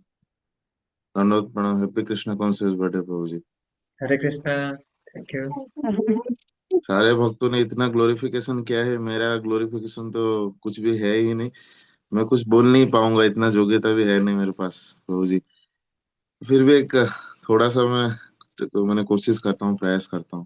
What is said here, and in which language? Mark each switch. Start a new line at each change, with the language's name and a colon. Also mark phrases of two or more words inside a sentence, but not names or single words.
Hindi: दंडवत प्रणाम।
English: Happy Krishna Conscious Birthday
Hindi: प्रभु जी। हरे कृष्णा।
English: Thank you.
Hindi: सारे भक्तों ने इतना ग्लोरिफिकेशन किया है, मेरा ग्लोरिफिकेशन तो कुछ भी है ही नहीं। मैं कुछ बोल नहीं पाऊंगा, इतना योग्यता भी है नहीं मेरे पास प्रभु जी। फिर भी एक थोड़ा सा मैंने कोशिश करता हूँ, प्रयास करता हूँ।